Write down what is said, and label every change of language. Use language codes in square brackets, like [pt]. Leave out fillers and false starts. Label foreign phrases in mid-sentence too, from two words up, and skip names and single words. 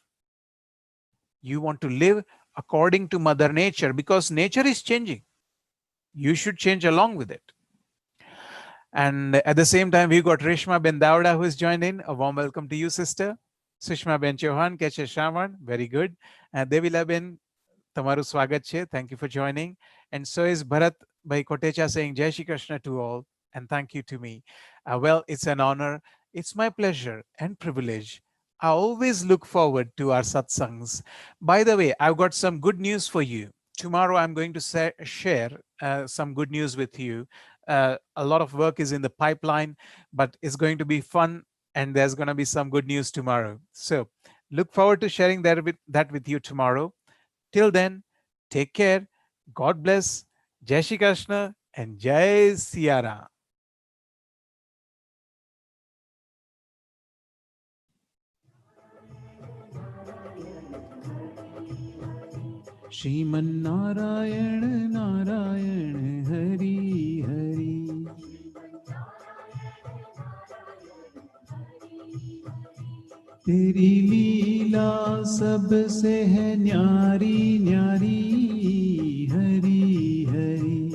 [en] You want to live according to Mother Nature because nature is changing. You should change along with it. And at the same time, we got Reshma Ben Dauda who has joined in. A warm welcome to you, sister. Sushma Ben Chauhan, Keche Shravan, very good. And Devila Ben, [gu] તમારું સ્વાગત છે. [en] Thank you for joining. And so is Bharat Bhai Kotecha saying [hi] जय श्री कृष्ण [en] to all and thank you to me. Well, it's an honor. It's my pleasure and privilege. I always look forward to our satsangs. By the way, I've got some good news for you. Tomorrow I'm going to share some good news with you. A lot of work is in the pipeline, but it's going to be fun and there's going to be some good news tomorrow. So look forward to sharing that with you tomorrow. Till then, take care. God bless. [hi] जय श्री कृष्ण [en] and [hi] जय सिया राम. श्रीमन्नारायण नारायण हरि हरि तेरी लीला सबसे है न्यारी न्यारी हरि हरि